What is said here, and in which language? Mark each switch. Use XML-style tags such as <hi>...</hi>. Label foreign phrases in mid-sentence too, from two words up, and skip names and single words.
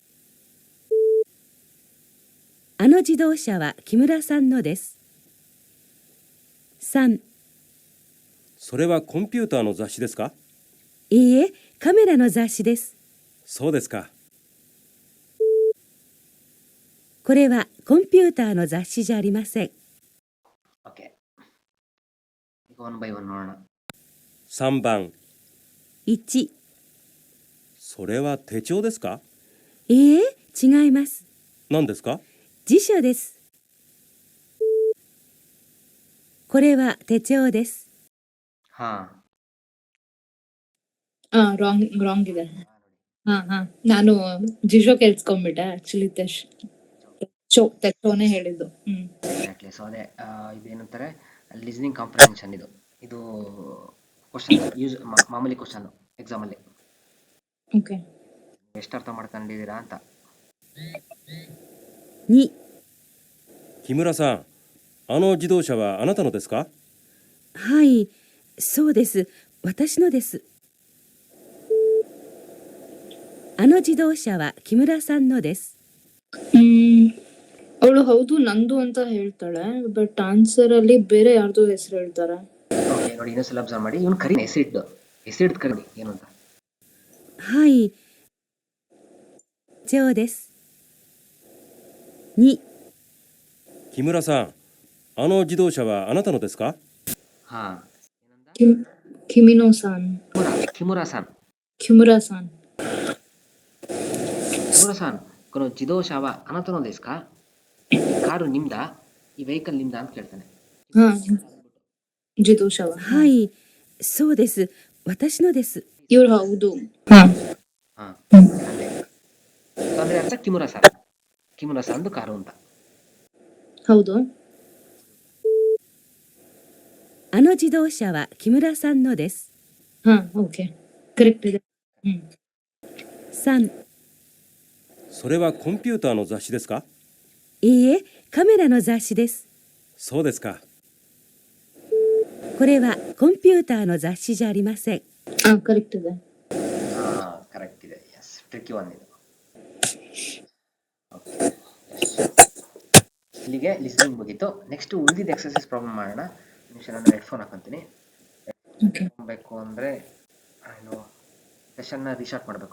<ja>あの自動車は木村さんのです。3、それはコンピューターの雑誌ですか？いいえ、カメラの雑誌です。そうですか。これはコンピューターの雑誌じゃありません。</ja> <kn>ಓಕೆ, ಈಗ</kn> <en>one by one</en> <kn>ನೋಡೋಣ.</kn> <ja>3 番 1、それは手帳ですか？いいえ、違います。何ですか？辞書です。これは手帳です。</ja> <kn>ರಾಂಗ್ ಇದೆ. ನಾನು ಜಿಶೋ ಕೇಳಿಸ್ಕೊಂಡ್ಬಿಟ್ಟೆ. ಆಕ್ಚುಲಿ ತೆಚ್ಚೋನೆ ಹೇಳಿದ್ದು. ಎಕ್ಸಾಕ್ಟ್ಲಿ. ಸೊ ಅದೇ ಇದೇನಂತಾರೆ,</kn> <en>listening comprehension.</en> <kn>ಇದು</kn> <en>question use</en> <kn>ಮಾಮೂಲಿ ಕ್ವಶನ್ ಎಕ್ಸಾಮಲ್ಲಿ ಓಕೆ. ಎಷ್ಟು ಅರ್ಥ ಮಾಡ್ಕೊಂಡಿದ್ದೀರಾ ಅಂತ.</kn> <ja>2、木村さん、あの自動車はあなたのですか？はい、そうです。私のです。あの自動車は木村さんのです。</ja> <kn>ಅವಳು ಹೌದು ನಂದು ಅಂತ ಹೇಳ್ತಾಳೆ, ಬಟ್ ಆನ್ಸರ್ ಅಲ್ಲಿ ಬೇರೆ ಯಾರ್ದು ಹೆಸರು ಹೇಳ್ತಾರೆ. ಓಕೆ ನೋಡಿ, ಇನ್ನೊಂದ್ಸಲ ಅಬ್ಸರ್ವ್ ಮಾಡಿ. ಇವನು ಕರಿ ಎಸಿಡ್ ಕರಿ ಏನು ಅಂತ.</kn> <ja>はい、テオです。2、木村さん、あの自動車はあなたのですか？</ja> <kn>ಹಾ, ಕಿಮಿನೋ-ಸಾನ್. ಕಿಮುರಾ-ಸಾನ್. ಕಿಮುರಾ-ಸಾನ್.</kn> <ja>木村さん、この自動車はあなたのですか?</ja> <kn>ಕಾರು ನಿಮ್ದ, ಈ ವೆಹಿಕಲ್ ನಿಮ್ದ ಅಂತ ಕೇಳ್ತಾನೆ. ಹಾ, ಜಿದೋಶಾವ.</kn> <ja>はい、そうです。私のです。</ja> <kn>ಇವ್ರು ಹೌದು. ಹಾ, ಹಾ ಅದೇ. ಅಂದ್ರೆ ಅರ್ಥ ಕಿಮುರಾ-ಸಾನ್ದು ಕಾರು ಅಂತ. ಹೌದು.</kn> <ja>あの自動車は木村さんのです。</ja> <kn>ಹಾ, ಓಕೆ, ಕರೆಕ್ಟ್ ಇದೆ.</kn> <ja>3、それはコンピューターの雑誌ですか？いいえ、カメラの雑誌です。そうですか。これはコンピューターの雑誌じゃありません。</ja> <kn>ಕರೆಕ್ಟ್ ಇದೆ. ಹಾ, ಕರೆಕ್ಟ್ ಇದೆ. ಎಸ್,</kn> <en>tricky one</en> <kn>ಇದು. ಇಲ್ಲಿಗೆ ಲಿಸ್ನಿಂಗ್ ಮುಗೀತು. ನೆಕ್ಸ್ಟ್ ಉಳಿದಿದ್ದ</kn> <en>exercise problem</en> <kn>ಮಾಡೋಣ. ನಿಮಿಷ, ನಾನು ಹೆಡ್ಫೋನ್ ಹಾಕೊಂತೀನಿ. ಓಕೆ. ಬೇಕು ಅಂದರೆ ಏನು ಸೆಷನ್ನ ರೀಶಾರ್ಟ್ ಮಾಡಬೇಕು.</kn>